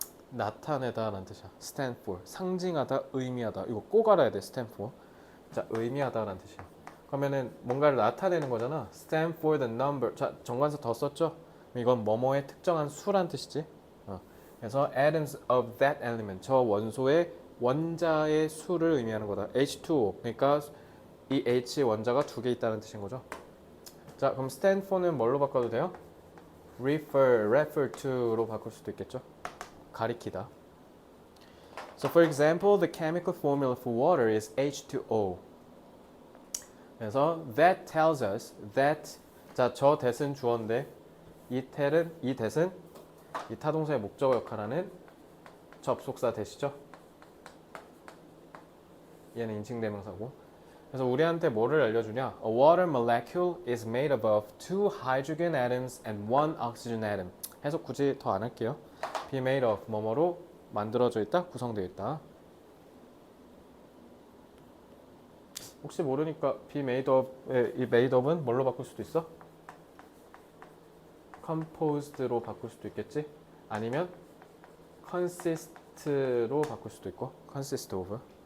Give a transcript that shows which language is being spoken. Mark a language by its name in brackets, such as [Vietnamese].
[Korean] 나타내다 라는 뜻이야. [English] stand for. [Korean] 상징하다, 의미하다. 이거 꼭 알아야 돼, [English] stand for. [Korean] 자, 의미하다 라는 뜻이야. 그러면은 뭔가를 나타내는 거잖아. [English] stand for the number. [Korean] 자, 정관사 더 썼죠? 이건 뭐뭐의 특정한 수란 뜻이지. [English] 그래서 atoms of that element. [Korean] 저 원소의 원자의 수를 의미하는 거다. [English] H2O. [Korean] 그러니까 이 H 원자가 두 개 있다는 뜻인 거죠. 자, 그럼 [English] stand for [Korean] 는 뭘로 바꿔도 돼요? [English] refer to [Korean] 로 바꿀 수도 있겠죠. 가리키다. [English] So for example, the chemical formula for water is H2O. 그래서 that tells us that. [Korean] 자, 저 that은 주어인데 이 that은 이 타동사의 목적어 역할하는 접속사 that이죠. 얘는 인칭대명사고. 그래서 우리한테 뭐를 알려주냐? [English] A water molecule is made up of 2 hydrogen atoms and 1 oxygen atom. [Korean] 해석 굳이 더 안 할게요. [English] be made of [Korean] 뭐뭐로 만들어져 있다, 구성되어 있다. 혹시 모르니까 [English] be made of [Korean] 의 이 [English] made of [Korean] 은 뭘로 바꿀 수도 있어? composed로 바꿀 수도 있겠지? 아니면 consist로 바꿀 수도 있고 [English] consist of.